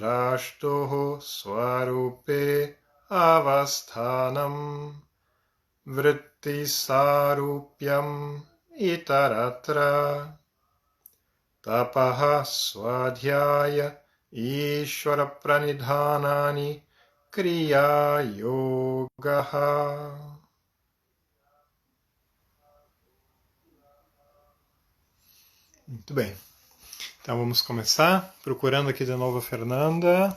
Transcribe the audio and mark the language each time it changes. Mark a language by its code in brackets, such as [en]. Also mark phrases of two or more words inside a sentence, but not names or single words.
[sa] Drashtuhu Swarupe Avasthanam vritti sarupyam itaratra tapaha swadhyaya ishvara pranidhanani kriya yogaha. [pt] Muito bem. Então vamos começar procurando aqui de novo a Fernanda.